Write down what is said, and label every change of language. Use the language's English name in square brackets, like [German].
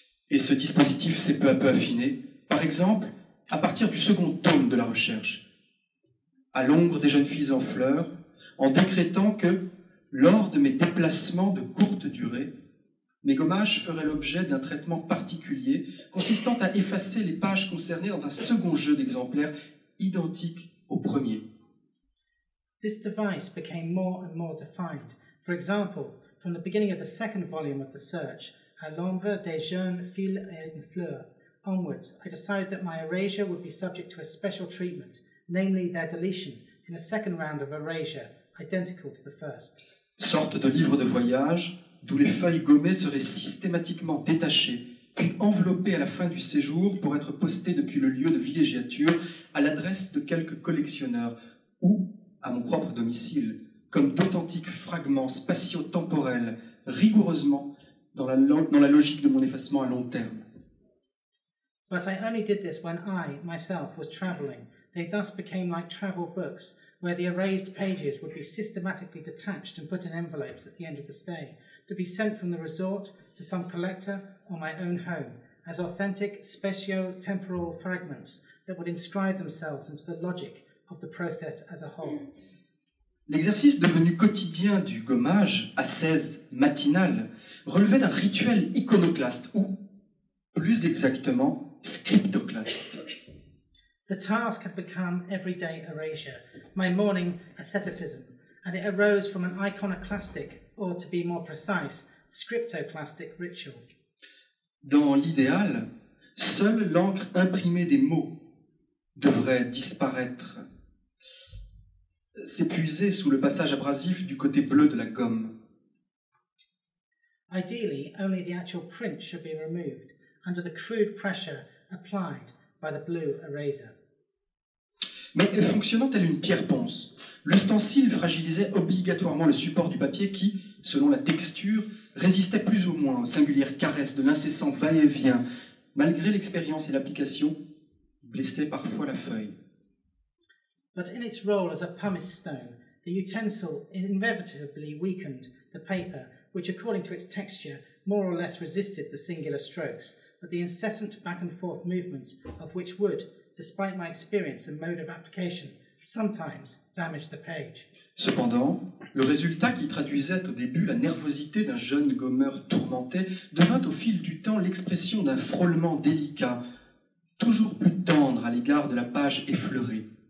[French] Et ce dispositif s'est peu à peu affiné, par exemple, à partir du second tome de la recherche, à l'ombre des jeunes filles en fleurs, en décrétant que, lors de mes déplacements de courte durée, mes gommages feraient l'objet d'un traitement particulier consistant à effacer les pages concernées dans un second jeu d'exemplaires identique au premier. [English] This device became more and more defined. For example, from the beginning of the second volume of the search, À l'ombre des jeunes filles en fleurs, onwards, I decided that my erasure would be subject to a special treatment, namely their deletion in a second round of erasure, identical to the first. [French] Sorte de livre de voyage, d'où les feuilles gommées seraient systématiquement détachées, puis enveloppées à la fin du séjour pour être postées depuis le lieu de villégiature à l'adresse de quelques collectionneurs, ou à mon propre domicile, comme d'authentiques fragments spatio-temporels, rigoureusement dans la logique de mon effacement à long terme. [English] But I only did this when I, myself, was travelling. They thus became like travel books, where the erased pages would be systematically detached and put in envelopes at the end of the stay, to be sent from the resort to some collector or my own home, as authentic spatio-temporal fragments that would inscribe themselves into the logic of the process as a whole. [French] L'exercice devenu quotidien du gommage, à 16 matinal, relevait d'un rituel iconoclaste, ou, plus exactement, scriptoclaste. [English] The task had become everyday erasure, my morning asceticism, and it arose from an iconoclastic, or to be more precise, scriptoclastic ritual. [French] Dans l'idéal, seule l'encre imprimée des mots devrait disparaître, s'épuiser sous le passage abrasif du côté bleu de la gomme. [English] Ideally, only the actual print should be removed under the crude pressure applied by the blue eraser. [French] Mais fonctionnant tel une pierre ponce, l'ustensile fragilisait obligatoirement le support du papier qui, selon la texture, résistait plus ou moins aux singulières caresses de l'incessant va-et-vient, malgré l'expérience et l'application, blessait parfois la feuille. [English] But in its role as a pumice stone, the utensil inevitably weakened the paper, which according to its texture more or less resisted the singular strokes, but the incessant back and forth movements of which would, despite my experience and mode of application, sometimes damage the page. [French] Cependant, le résultat qui traduisait au début la nervosité d'un jeune gommeur tourmenté devint au fil du temps l'expression d'un frôlement délicat, toujours plus tendre à l'égard de la page effleurée.